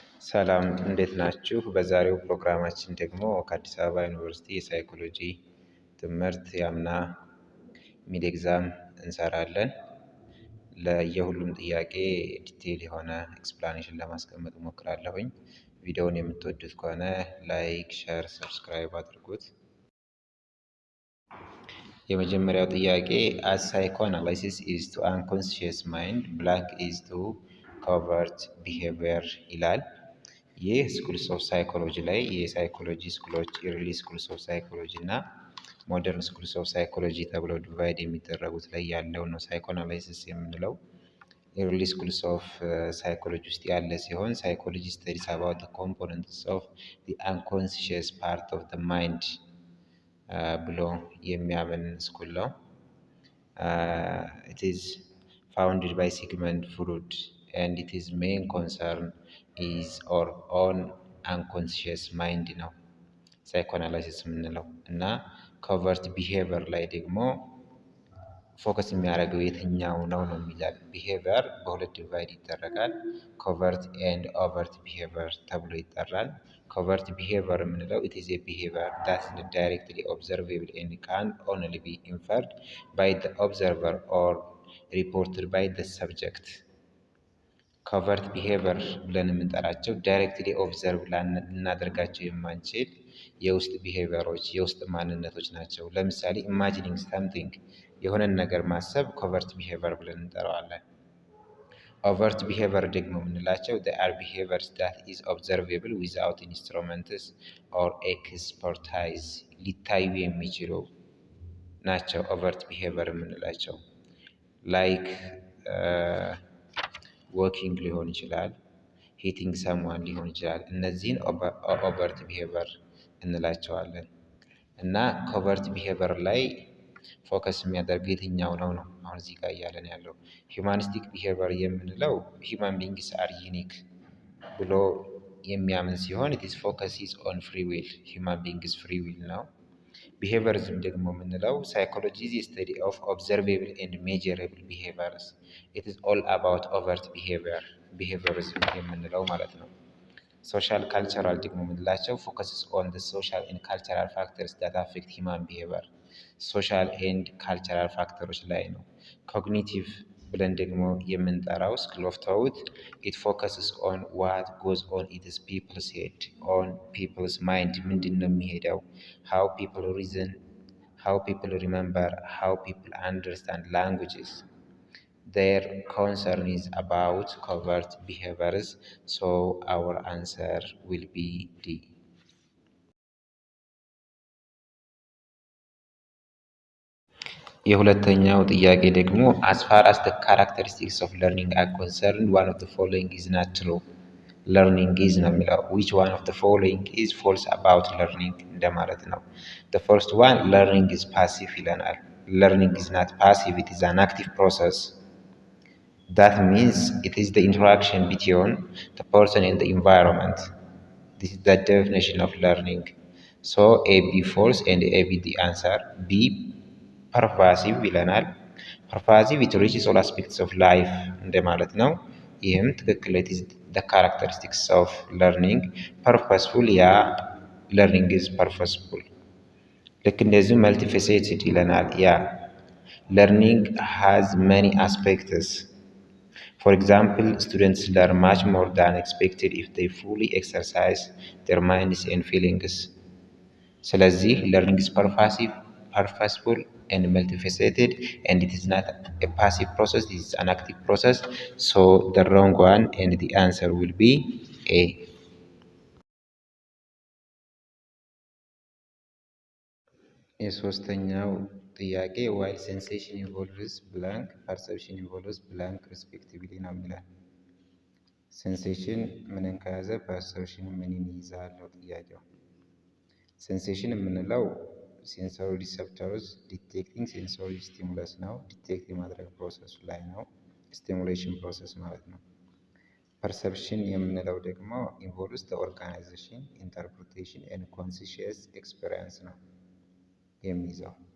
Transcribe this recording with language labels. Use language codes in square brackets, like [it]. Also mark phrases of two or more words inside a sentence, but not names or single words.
[am] ሰላም እንዴት ናችሁ? በዛሬው ፕሮግራማችን ደግሞ ከአዲስ አበባ ዩኒቨርሲቲ የሳይኮሎጂ ትምህርት የአምና [en] mid exam [am] እንሰራለን። ለየሁሉም ጥያቄ ዲቴይል የሆነ ኤክስፕላኔሽን ለማስቀመጥ እሞክራለሁኝ። ቪዲዮውን የምትወዱት ከሆነ [en] like, share, subscribe [am] አድርጉት። የመጀመሪያው ጥያቄ [en] as psychoanalysis is to unconscious mind blank is to covert behavior [am] ይላል። ይህ [en] schools of psychology [am] ላይ የሳይኮሎጂ ስኩሎች [en] early schools of psychology [am] እና [en] modern schools of psychology [am] ተብለው ዲቫይድ የሚደረጉት ላይ ያለው ነው ሳይኮአናላይሲስ የምንለው። [en] early schools of psychology [am] ውስጥ ያለ ሲሆን [en] psychology studies about components of the unconscious part of the mind [am] ብሎ የሚያምን ስኩል ነው። [en] it is founded by Sigmund Freud and its main concern is our own unconscious mind [am] ነው ሳይኮአናላይሲስ የምንለው እና ኮቨርት ቢሄቪየር ላይ ደግሞ ፎከስ የሚያደርገው የትኛው ነው የሚላል። ቢሄቪየር በሁለት ዲቫይድ ይደረጋል። [en] covert and overt behavior [am] ተብሎ ይጠራል። [en] covert behavior [am] የምንለው [en] it is a behavior that is directly observable and can only be inferred by the observer or reported by the [am] subject። [en] covert behavior [am] ብለን የምንጠራቸው [en] directly observe [am] ልናደርጋቸው የማንችል የውስጥ ቢሄቪየሮች የውስጥ ማንነቶች ናቸው። ለምሳሌ [en] imagining something [am] የሆነን ነገር ማሰብ [en] covert behavior [am] ብለን እንጠራዋለን። [en] overt behavior [am] ደግሞ የምንላቸው [en] they are behaviors that is observable without instruments or expertise [am] ሊታዩ የሚችሉ ናቸው [en] overt behavior [am] የምንላቸው። ላይክ ወኪንግ ሊሆን ይችላል፣ [en] hitting someone [am] ሊሆን ይችላል። እነዚህን [en] overt behavior [am] እንላቸዋለን። እና [en] covert behavior [am] ላይ ፎከስ የሚያደርገው የትኛው ነው ነው አሁን እዚህ ጋር እያለን ያለው። [en] humanistic behavior [am] የምንለው [en] human beings are unique [am] ብሎ የሚያምን ሲሆን [en] it is focuses on free will human beings free will ነው። behaviorism [am] ደግሞ የምንለው [en] psychology is a study of observable and measurable behaviors it is all about overt behavior behaviorism [am] የምንለው ማለት ነው። [en] ሶሻል ካልቸራል [am] ደግሞ የምንላቸው [en] focuses on the social and cultural factors that affect human behavior social and cultural factors [am] ላይ ነው። [en] ኮግኒቲቭ [am] ብለን ደግሞ የምንጠራው [en] school of thought it focuses on what goes on in people's head on people's mind [am] ምንድን ነው የሚሄደው [en] how people reason how people remember how people understand languages. Their concern is about covert behaviors so our answer will be D. [am] የሁለተኛው ጥያቄ ደግሞ [en] as far as the characteristics of learning are concerned one of the following is not true. learning is [am] ነው የሚለው [en] which one of the following is false about learning [am] እንደማለት ነው። [en] the first one learning is passive ይለናል። learning is not passive, it is an active process. that means it is the interaction between the person and the environment. this is the definition of learning. so A be false and A be the answer. B pervasive ይለናል። pervasive it reaches all aspects of life [am] እንደማለት ነው። ይህም ትክክል [en] it is the characteristics of learning. purposeful ያ learning is purposeful። [am] ልክ እንደዚህ [en] multifaceted [am] ይለናል። ያ [en] learning has many aspects. for example students learn much more than expected if they fully exercise their minds and feelings. ስለዚህ learning is pervasive, purposeful and multifaceted and it is not a passive process, it is an active process. so the wrong one and the answer will be A. [am] የሶስተኛው ጥያቄ [en] while sensation involves blank perception involves blank respectively [am] ነው የሚለው። ሴንሴሽን ምንን ከያዘ ፐርሰፕሽን ምንን ይይዛል ነው ጥያቄው። ሴንሴሽን የምንለው [en] sensory receptors detecting sensory stimulus [am] ነው። ዲቴክት የማድረግ ፕሮሰሱ ላይ ነው። [en] stimulation process [am] ማለት ነው። ፐርሰፕሽን የምንለው ደግሞ [en] involves the organization interpretation and conscious experience [am] ነው የሚይዘው።